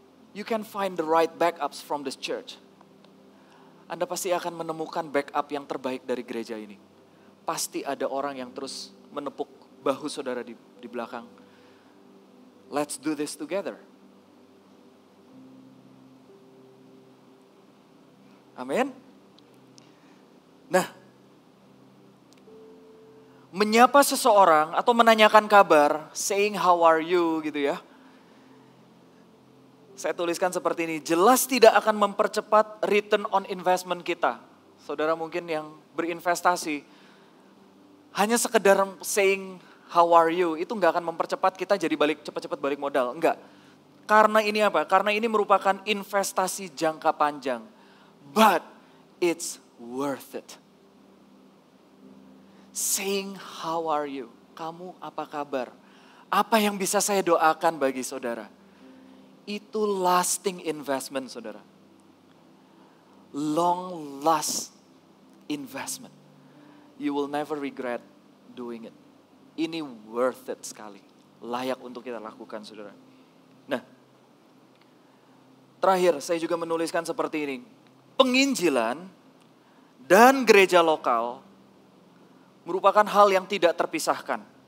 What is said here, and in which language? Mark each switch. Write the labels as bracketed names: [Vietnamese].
[English] You can find the right backups from this church. [Indonesian] Anda pasti akan menemukan backup yang terbaik dari gereja ini. Pasti ada orang yang terus menepuk bahu saudara di belakang. [English] Let's do this together. [Indonesian] Amin. Nah, menyapa seseorang atau menanyakan kabar, [English] saying how are you [Indonesian] gitu ya. Saya tuliskan seperti ini, jelas tidak akan mempercepat [English] return on investment [Indonesian] kita. Saudara mungkin yang berinvestasi, hanya sekedar [English] saying how are you, [Indonesian] itu nggak akan mempercepat kita jadi cepat-cepat balik modal. Enggak. Karena ini apa? Karena ini merupakan investasi jangka panjang. [English] But it's worth it. Saying how are you? [Indonesian] Kamu apa kabar? Apa yang bisa saya doakan bagi saudara? [English] Itu lasting investment, saudara. Long last investment. You will never regret doing it. [Indonesian] Ini [English] worth it [Indonesian] sekali. Layak untuk kita lakukan, saudara. Nah, terakhir saya juga menuliskan seperti ini. Penginjilan dan gereja lokal merupakan hal yang tidak terpisahkan.